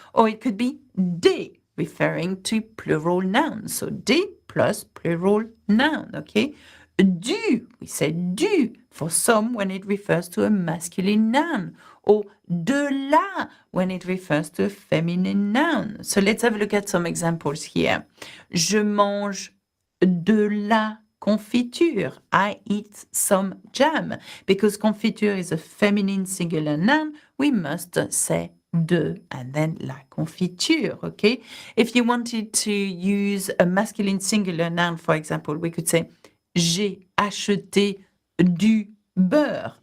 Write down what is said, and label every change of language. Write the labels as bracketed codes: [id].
[en] Or it could be des, referring to plural nouns. So des plus plural noun, okay? Du, we say du for some when it refers to a masculine noun, or de la when it refers to a feminine noun. So let's have a look at some examples here. [fr] Je mange de la confiture. [en] I eat some jam. Because confiture is a feminine singular noun, we must say de and then la confiture, okay? If you wanted to use a masculine singular noun, for example, we could say [fr] j'ai acheté du beurre.